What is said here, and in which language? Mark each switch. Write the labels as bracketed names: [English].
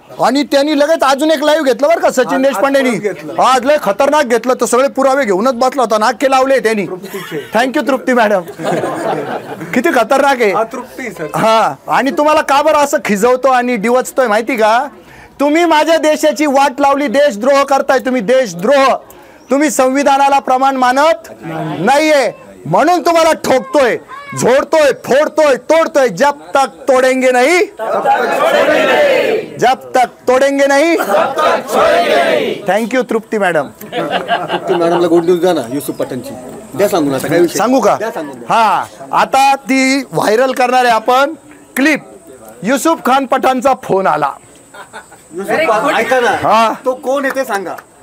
[Marathi] आणि त्यांनी लगेच अजून एक लाईव्ह घेतलं बरं का सचिन देशपांडेनी. आज लय खतरनाक घेतलं, तर सगळे पुरावे घेऊनच बसला होता, नाके लावले त्यांनी. थँक्यू तृप्ती मॅडम. किती खतरनाक आहे. हा. आणि तुम्हाला का बरं असं खिजवतो आणि डिवचतोय माहिती का? तुम्ही माझ्या देशाची वाट लावली, देशद्रोह करताय तुम्ही, देशद्रोह. तुम्ही संविधानाला प्रमाण मानत नाहीये म्हणून तुम्हाला ठोकतोय, झोडतोय, फोडतोय, तोडतोय. [Hindi] जब तक तोडेंगे नहीं, जब तक तोडेंगे नहीं. [Marathi] थँक्यू तृप्ती मॅडम. तृप्ती मॅडमला गुड न्यूज द्या ना युसुफ पठाणची. द्या सांगून. आता काय सांगू का? हा. आता ती व्हायरल करणार आहे आपण क्लिप. युसुफ खान पठाणचा फोन आला. ऐका ना. हा. तो कोण आहे ते सांगा.